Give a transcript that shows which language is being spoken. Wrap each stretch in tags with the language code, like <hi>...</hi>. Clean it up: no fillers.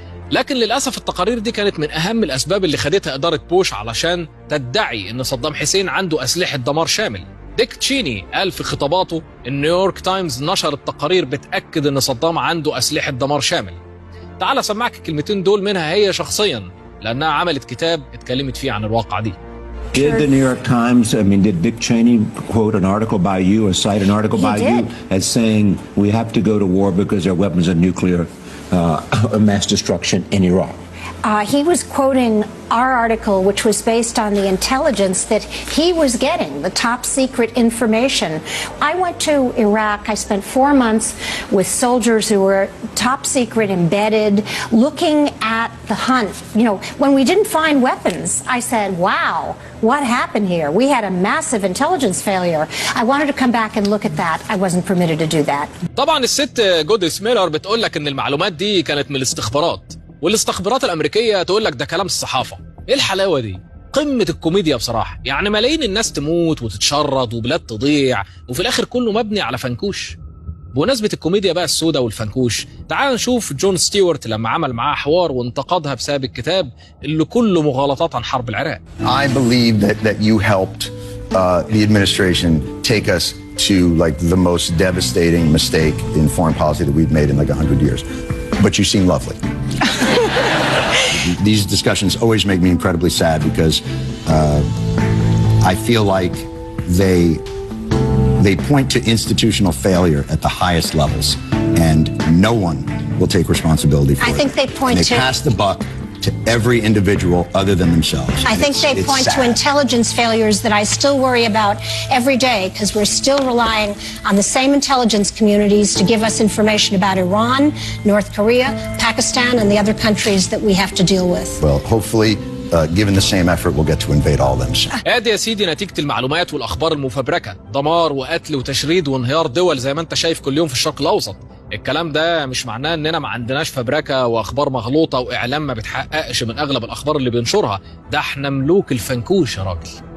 <ar>لكن للأسف التقارير دي كانت من أهم الأسباب اللي خدتها إدارة بوش علشان تدعي إن صدام حسين عنده أسلحة دمار شامل. ديك تشيني قال في خطاباته إن نيويورك تايمز نشرت تقارير بتأكد إن صدام عنده أسلحة دمار شامل. تعال أسمعك الكلمتين دول منها هي شخصيا لأنها عملت كتاب اتكلمت فيه عن الواقع دي.</ar> <en>Did the New York Times, did Dick Cheney quote an article by you or cite an article by you as saying we have to go to war because our weapons of nuclear mass destruction in Iraq? He was quoting our article, which was based on the intelligence that he was getting, the top secret information. I went to Iraq. I spent 4 months with soldiers who were top secret, embedded, looking at the hunt. When we didn't find weapons, I said, wow, what happened here? We had a massive intelligence failure. I wanted to come back and look at that. I wasn't permitted to do that.</en> <ar>طبعا الست جوديس ميلر بتقول لك ان المعلومات دي كانت من الاستخبارات، والاستخبارات الامريكيه تقول لك ده كلام الصحافه. ايه الحلاوه دي؟ قمه الكوميديا بصراحه. يعني ملايين الناس تموت وتتشرد وبلاد تضيع وفي الاخر كله مبني على فنكوش. بمناسبه الكوميديا بقى السوداء والفنكوش، تعال نشوف جون ستيوارت لما عمل معاه حوار وانتقدها بسبب الكتاب اللي كله مغالطات عن حرب العراق.</ar> <en>I believe that you helped the administration take us to the most devastating mistake in foreign policy that we've made in 100 years. But you seem lovely. These discussions always make me incredibly sad because I feel like they point to institutional failure at the highest levels, and no one will take responsibility for it. I think they point to pass the buck to every individual other than themselves. I think they point to intelligence failures that I still worry about every day because we're still relying on the same intelligence communities to give us information about Iran, North Korea, Pakistan, and the other countries that we have to deal with. Well, hopefully, given the same effort, we'll get to invade all of them soon.</en> <ar>ادي يا سيدي نتيجة المعلومات والأخبار المفبركة، دمار وقتل وتشريد وانهيار دول زي ما انت شايف كل يوم في الشرق الأوسط. الكلام ده مش معناه اننا ما عندناش فبركة واخبار مغلوطة واعلام ما بتحققش من اغلب الاخبار اللي بينشرها، ده احنا ملوك الفنكوش يا راجل.</ar>